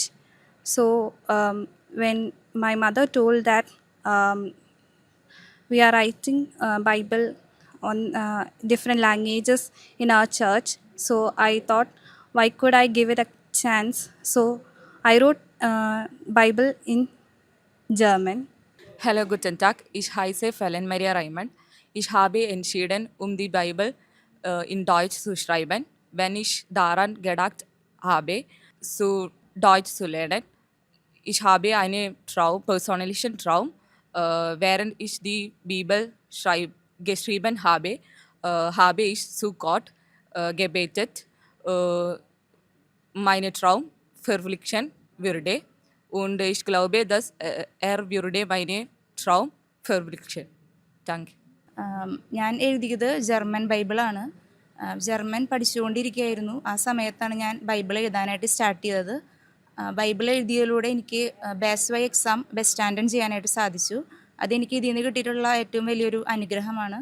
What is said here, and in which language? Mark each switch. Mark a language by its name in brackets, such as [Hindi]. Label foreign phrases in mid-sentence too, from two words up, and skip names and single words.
[English] So when my mother told that we are writing Bible on different languages in our church, so I thought, why could I give it a chance? So I wrote Bible in German. [German] Hallo, guten Tag. Ich heiße Felen Maria Raymond. Ich habe entschieden, die Bibel in Deutsch zu schreiben, wenn ich daran gedacht habe, zu Deutsch zu lernen. Ich habe einen persönlichen Traum. Während ich die Bibel geschrieben habe, habe ich zu Gott gebetet, meine Traum verwirklichen würde. Und ich glaube, dass würde meine Traum verwirklichen. Danke. [Malayalam] ഞാൻ എഴുതിയത് ജർമ്മൻ ബൈബിളാണ്. ജർമ്മൻ പഠിച്ചുകൊണ്ടിരിക്കുകയായിരുന്നു. ആ സമയത്താണ് ഞാൻ ബൈബിൾ എഴുതാനായിട്ട് സ്റ്റാർട്ട് ചെയ്തത്. ബൈബിൾ എഴുതിയതിലൂടെ എനിക്ക് [English] base why exam best standard [Malayalam] ചെയ്യാനായിട്ട് സാധിച്ചു. അതെനിക്ക് ഇതിൽ നിന്ന് കിട്ടിയിട്ടുള്ള ഏറ്റവും വലിയൊരു അനുഗ്രഹമാണ്.